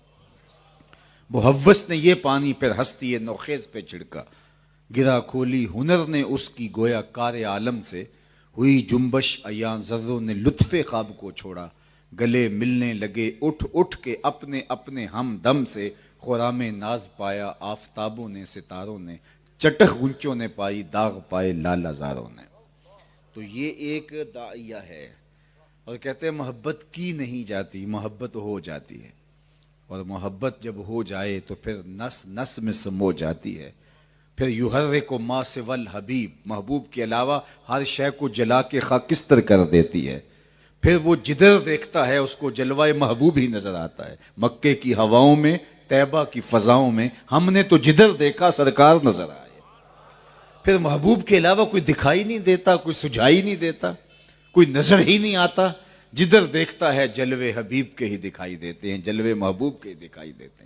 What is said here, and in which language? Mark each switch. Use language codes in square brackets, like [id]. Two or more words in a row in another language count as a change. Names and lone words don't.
[ur] محوس نے یہ پانی پھر ہستی نوخیز پہ چھڑکا، گرا کھولی ہنر نے اس کی گویا کار عالم سے، ہوئی جنبش ایاں ذروں نے لطف خواب کو چھوڑا، گلے ملنے لگے اٹھ اٹھ کے اپنے اپنے ہم دم سے، خرام ناز پایا آفتابوں نے ستاروں نے، چٹخ گنچوں نے پائی داغ پائے لال زاروں نے۔ تو یہ ایک داعیہ ہے، اور کہتے ہیں محبت کی نہیں جاتی، محبت ہو جاتی ہے، اور محبت جب ہو جائے تو پھر نس نس میں سمو جاتی ہے، پھر [ar] یحرک ما سوی الحبیب، [ur] محبوب کے علاوہ ہر شے کو جلا کے خاکستر کر دیتی ہے، پھر وہ جدھر دیکھتا ہے اس کو جلوہ محبوب ہی نظر آتا ہے، مکے کی ہواؤں میں طیبہ کی فضاؤں میں ہم نے تو جدھر دیکھا سرکار نظر آئے، پھر محبوب کے علاوہ کوئی دکھائی نہیں دیتا، کوئی سجھائی نہیں دیتا، کوئی نظر ہی نہیں آتا، جدھر دیکھتا ہے جلوے حبیب کے ہی دکھائی دیتے ہیں، جلوے محبوب کے ہی دکھائی دیتے ہیں۔